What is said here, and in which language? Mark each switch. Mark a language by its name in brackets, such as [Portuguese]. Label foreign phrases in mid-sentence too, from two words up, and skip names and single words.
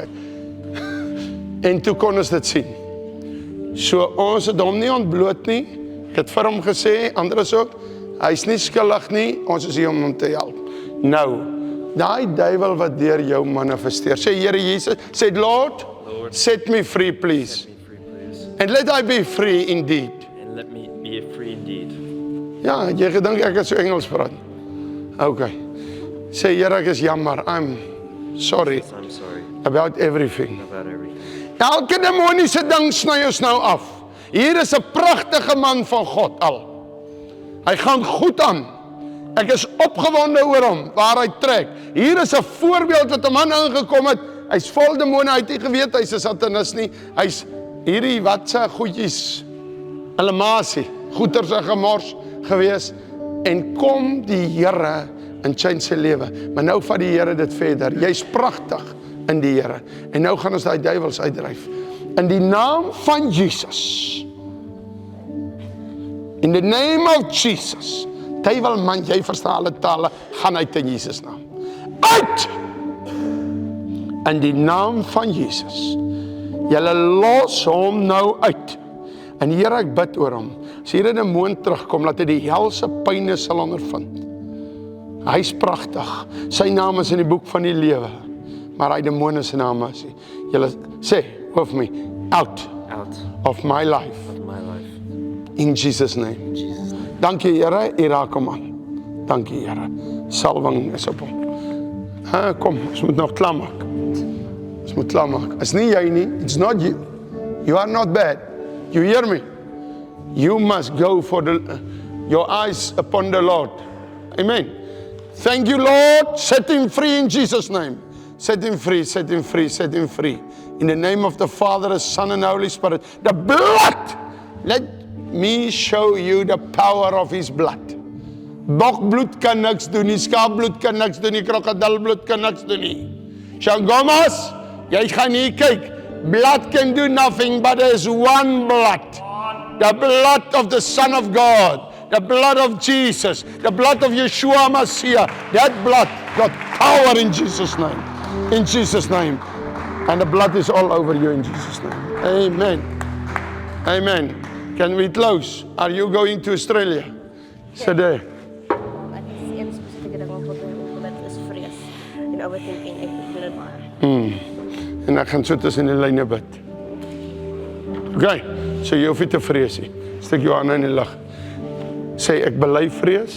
[Afrikaans] En toe kon ons dit sien. So ons het hom nie ontbloot nie. Ek het vir hom gesê, anders ook, hy is nie skuldig nie, ons is hier om hom te help. Nou, daai duiwel wat deur jou manifesteer, sê Here Jesus, sê Lord, [English] set me free please. And let I be free indeed. And let me be free indeed. [Afrikaans] Ja, jy gedink ek het so Engels praat. Okay. Sê Here, ek is jammer. [English] I'm sorry I'm sorry about everything. about everything. [Afrikaans] Elke demoniese ding sny ons nou af. Hier is 'n pragtige man van God al. Hy gaan goed aan. Ek is opgewonde oor hom, waar hy trek. Hier is 'n voorbeeld wat 'n man ingekom het. Hy's vol demone, hy het nie geweet hy's 'n satanist nie. Hy's hierdie watse goedjies, elemasie, goeters en gemors gewees. En kom die Here in change sy lewe. Maar nou vat die Here dit verder. Jy's pragtig in die Here. En nou gaan ons daai duiwels uitdryf. In die naam van Jesus. [English] In the name of Jesus. [Afrikaans] Duiwel man, jy verstaan alle tale, gaan uit in Jesus naam. Uit! In die naam van Jesus. Julle los hom nou uit. En Here, ek bid oor hom. As hierdie demoon terugkom, laat hy die helse pyne sal ondervind. Hy's pragtig. Sy naam is in die boek van die lewe. Maar hy demone se naam is nie. Julle sê [English] with me, out of my life. In Jesus name. [Afrikaans] Dankie Here, U raak hom aan. Dankie Here. Salwing is op hom. Kom, ons moet nog klaar maak. Ons moet klaar maak. Is nie jy nie, [English] it's not you. You are not bad. You hear me? You must go for your eyes upon the Lord. Amen. Thank you, Lord. Set him free in Jesus' name. Set him free, set him free, set him free. In the name of the Father, the Son, and the Holy Spirit. The blood. Let me show you the power of his blood. [Afrikaans] Bokbloed kan niks doen nie, skaapbloed kan niks doen nie, krokodilbloed kan niks doen nie. Shangomas, jy gaan hier kyk. [English] Blood can do nothing, but there is one blood. The blood of the Son of God. the blood of Jesus, the blood of Yeshua Messiah. That blood got power in Jesus' name. In Jesus' name. And the blood is all over you in Jesus' name. Amen. Amen. Can we close? Are you going to Australia? Sit there. [Afrikaans] Ek is een spesifieke ding wat opgewet is vrees en overthinking. Ek doen dit baie. En ek gaan so tussen die lyne bid. [English] Okay, so [Afrikaans] jy hoef nie te vrees nie. Steek jou hande in die lug. Sê ek bely vrees